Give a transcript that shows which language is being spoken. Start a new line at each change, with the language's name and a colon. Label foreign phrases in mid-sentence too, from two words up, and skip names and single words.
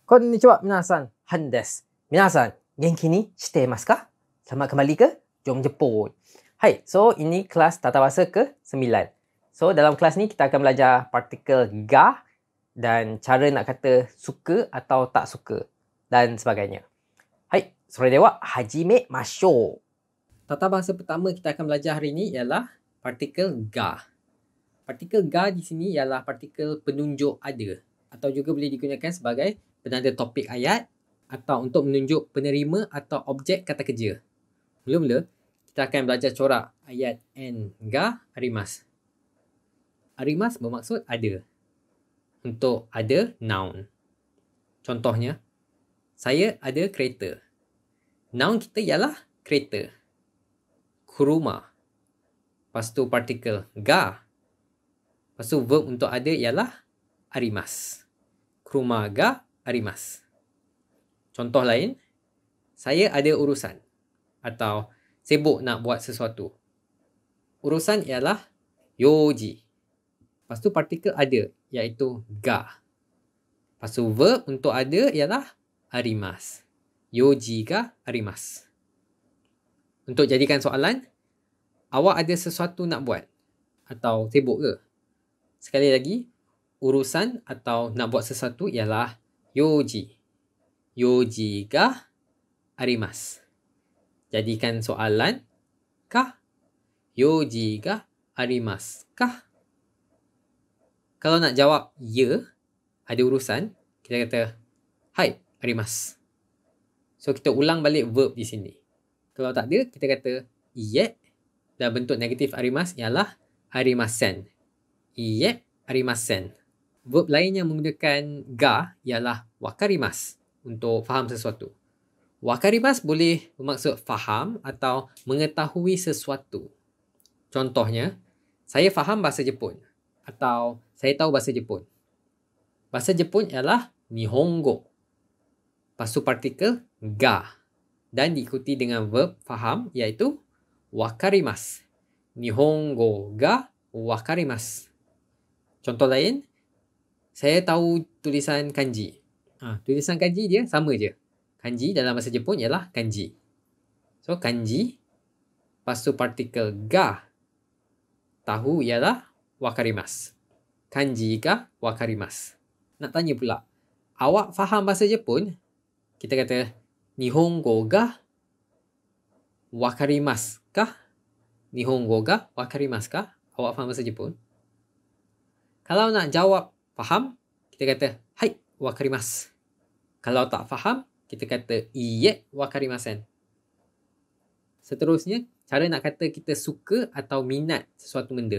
Japanese: こんにちは皆さん、ハンです。皆さん、元気にしていますか?
Malay: Selamat kembali ke Jom Jepun. Hai, so ini kelas tata bahasa ke-9. So dalam kelas ni kita akan belajar partikel ga dan cara nak kata suka atau tak suka dan sebagainya. Hai,
Japanese: それでは、始めましょう.
Malay: Tata bahasa pertama kita akan belajar hari ini ialah partikel ga. Partikel ga di sini ialah partikel penunjuk ada atau juga boleh digunakan sebagai penanda topik ayat atau untuk menunjuk penerima atau objek kata kerja. Mula-mula, kita akan belajar corak ayat N
Japanese: があります.
Malay: Arimasu bermaksud ada. Untuk ada, noun. Contohnya, saya ada kereta. Noun kita ialah kereta. Kuruma. Lepas tu partikel ga. Lepas tu verb untuk ada ialah arimasu.
Japanese: 車があります.
Malay: Contoh lain, saya ada urusan atau sibuk nak buat sesuatu. Urusan ialah yoji. Lepas tu partikel ada iaitu ga. Lepas tu verb untuk ada ialah arimasu.
Japanese: 用事があります.
Malay: Untuk jadikan soalan, awak ada sesuatu nak buat atau sibuk ke? Sekali lagi, urusan atau nak buat sesuatu ialah yoji.
Japanese: 用事があります.
Malay: Jadikan soalan kah?
Japanese: 用事があります kah?
Malay: Kalau nak jawab ya, ada urusan, kita kata
Japanese: はい、あります.
Malay: So kita ulang balik verb di sini. Kalau tak ada, kita kata iye, dan bentuk negatif arimasu ialah arimasen.
Japanese: いいえ、ありません.
Malay: Verb lain yang menggunakan ga ialah wakarimasu untuk faham sesuatu. Wakarimasu boleh bermaksud faham atau mengetahui sesuatu. Contohnya, saya faham bahasa Jepun atau saya tahu bahasa Jepun. Bahasa Jepun ialah Nihongo. Lepas tu partikel ga dan diikuti dengan verb faham iaitu wakarimasu.
Japanese: 日本語が分かります.
Malay: Contoh lain, saya tahu tulisan kanji. Tulisan kanji dia sama je. Kanji dalam bahasa Jepun ialah kanji. So, kanji. Lepas tu partikel ga. Tahu ialah wakarimasu.
Japanese: 漢字が分かります.
Malay: Nak tanya pula, awak faham bahasa Jepun? Kita kata,
Japanese: 日本語が分かります kah? 日本語が分かります kah?
Malay: Awak faham bahasa Jepun? Kalau nak jawab faham, kita kata,
Japanese: はい、分かります.
Malay: Kalau tak faham, kita kata
Japanese: いいえ分かりません.
Malay: Seterusnya, cara nak kata kita suka atau minat sesuatu benda.